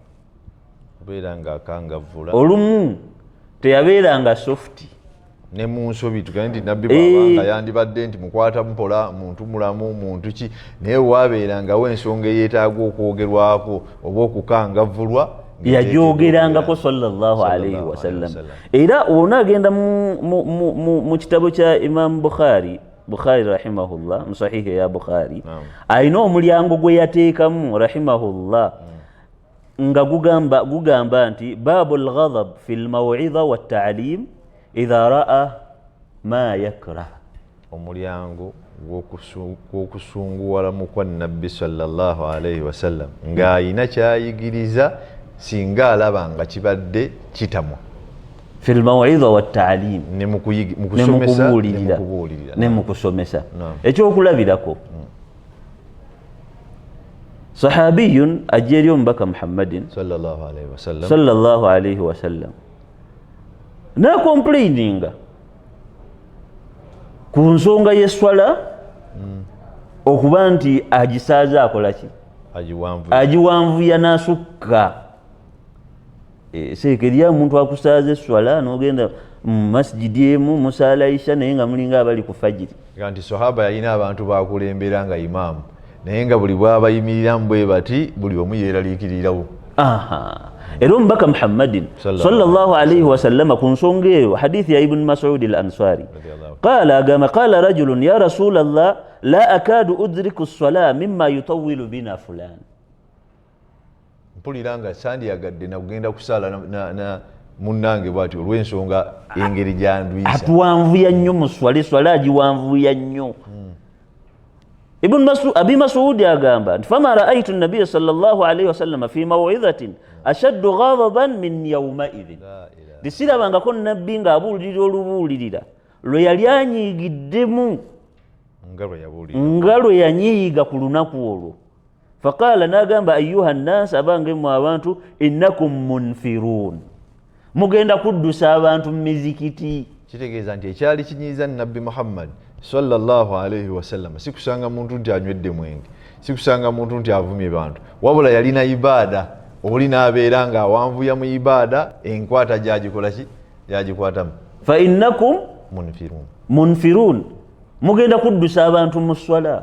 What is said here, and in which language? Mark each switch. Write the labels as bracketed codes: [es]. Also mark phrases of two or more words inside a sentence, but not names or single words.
[lg] Olumu teyabeeranga softi ne mu nsobi tugende nti nabbi bwabanga yandibadde nti mukwata mpola muntu mulamu muntu ki, naye waabeerangawo ensonga eyeetaaga okwogerwako oba okukangavvulwa yagyogerangako [ar] صلى الله عليه وسلم. [lg] Era onaagenda mu kitabo kya Imam Bukhari rahimahullah mu sahihi ya Bukhari ayina omulyango gwe yateekamu rahimahullah nga gugamba nti [ar] باب الغضب في الموعظة والتعليم إذا رأى ما يكره. [lg] Omulyango gw'okusunguwala mu kwa nabbi [ar] صلى الله عليه وسلم [lg] ng'ayina kyayigiriza singa alaba nga kibadde kitamwa [ar] في الموعظة والتعليم [lg] ne mu kubuulirira ne mu kusomesa. Ekyokulabirako sahabiyun ajja eri omubaka Muhammadin [ar] صلى الله عليه وسلم [lg] nakomplaininga ku nsonga y'eswala okuba nti agisaaza akola ki agiwanvuya n'asukka. Seekeri omuntu akusaaza eswala n'ogenda mu masjidi emu musaala isha naye nga mulinga abali ku fajiri. Nti sahaba yalina abantu bakulembera nga imaamu naye nga buli bwabayimiriramu bwe bati buli omu yeeraliikirirawo. Era omubaka [ar] Muhammadin صلى الله عليه وسلم [lg] ku nsonga eyo hadithi ya [ar] Ibn Mas'ud al-Ansari قال رجل يا رسول الله لا أكاد أدرك الصلاة مما يطول بنا فلان. [lg] Mpulira nga sandyagadde nakugenda kusaala na munnange bwati olw'ensonga engeri gyandwisa atuwanvuya nnyo mu swala agiwanvuya nnyo. [ar] Abi Mas'ud [lg] agamba nti [ar] فما رأيت النبي صلى الله عليه وسلم في موعظة أشد غضبا من يومئذ. [lg] Tisirabangako nabbi ng'abuulirira olubuulirira lwe yali anyiigiddemu nga lwe yanyiiga ku lunaku olwo. Faqala n'agamba [ar] أيها الناس [lg] abange mu abantu [ar] إنكم منفرون [lg] mugenda kuddusa abantu mu mizikiti. Kitegeeza nti ekyali kinyiiza nabbi Muhammad [ar] صلى الله عليه وسلم [lg] sikusanga muntu nti anywedde mwenge, sikusanga muntu nti avumye bantu, wabula yalina ibaada oli n'abeera nga awanvuya mu ibaada enkwata gyagikola ki gyagikwatamu. [ar] فإنكم منفرون [lg] mugenda kuddusa abantu mu swala.